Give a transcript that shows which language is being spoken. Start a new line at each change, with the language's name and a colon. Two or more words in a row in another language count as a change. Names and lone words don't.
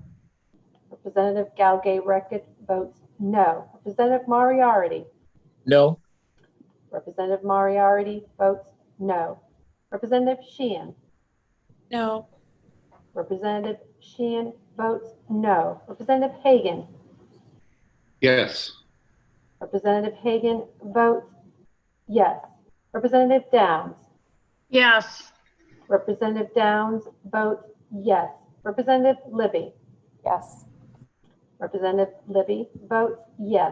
English: Representative Galgay-Reckett votes no. Representative Moriarty. No. Representative Moriarty votes no. Representative Sheehan. No. Representative Sheehan votes no. Representative Hagan. Yes. Representative Hagan votes yes. Representative Downs. Yes. Representative Downs votes yes. Representative Libby. Yes. Representative Libby votes yes.